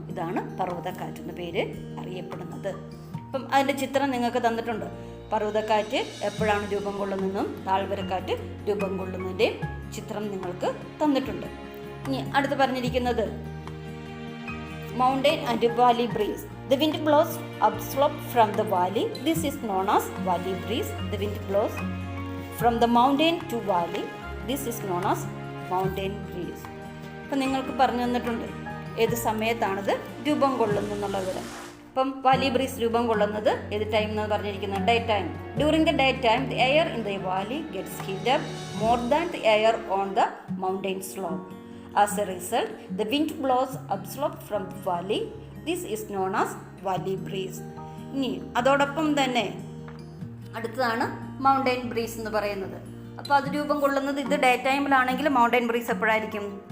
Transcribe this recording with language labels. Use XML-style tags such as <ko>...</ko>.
<ml>ഇതാണ് പർവ്വതക്കാറ്റെന്ന പേര് അറിയപ്പെടുന്നത്. അപ്പം അതിൻ്റെ ചിത്രം നിങ്ങൾക്ക് തന്നിട്ടുണ്ട്. പർവ്വതക്കാറ്റ് എപ്പോഴാണ് രൂപം കൊള്ളുന്നതെന്നും താഴ്വരക്കാറ്റ് രൂപം കൊള്ളുന്നതിൻ്റെയും ചിത്രം നിങ്ങൾക്ക് തന്നിട്ടുണ്ട്. ഇനി അടുത്ത് പറഞ്ഞിരിക്കുന്നത് mountain and Valley breeze.</ml> <en>The wind blows upslope from the valley. This is known as valley breeze. The wind blows from the mountain to valley. This is known as mountain breeze.</en> <ml>അപ്പം നിങ്ങൾക്ക് പറഞ്ഞു തന്നിട്ടുണ്ട് ഏത് സമയത്താണിത് രൂപം കൊള്ളുന്നു എന്നുള്ളത്. അപ്പം Valley breeze രൂപം കൊള്ളുന്നത് ഏത് ടൈം എന്ന് പറഞ്ഞിരിക്കുന്നത് day time.</ml> <en>During the day time the air in the valley gets heated more than the air on the mountain slope. As a result, the wind blows upslope from the valley. This is known as valley breeze.</en> <ml>ഇനി അതോടൊപ്പം തന്നെ അടുത്തതാണ് mountain breeze എന്ന് പറയുന്നത്. അപ്പോൾ അത് രൂപം കൊള്ളുന്നത് ഇത് ഡേ ടൈമിലാണെങ്കിൽ മൗണ്ടെയിൻ ബ്രീസ് എപ്പോഴായിരിക്കും?</ml>